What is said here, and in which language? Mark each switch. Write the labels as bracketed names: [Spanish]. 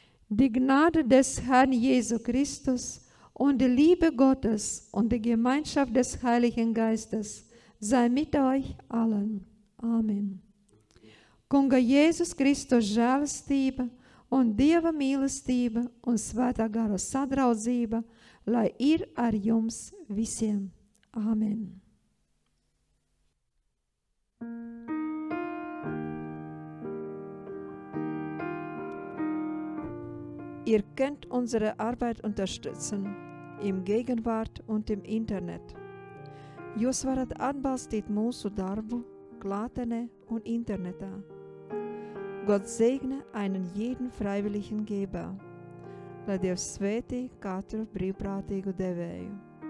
[German] Die Gnade des Herrn Jesu Christus und die Liebe Gottes und die Gemeinschaft des Heiligen Geistes sei mit euch allen. Amen. [Latvian] Kunga Jēzus Kristus žēlastība un Dieva mīlestība un Svētā gara sadraudzība, lai ir ar jums visiem. Amen. [German] Ihr könnt unsere Arbeit unterstützen, im Gegenwart und im Internet. [Latvian] Jūs varat atbalstīt mūsu darbu, klātene un internetā. [German] Gott segne einen jeden freiwilligen Geber, [Latvian] lai Dievs svētī katru brīvprātīgu devēju.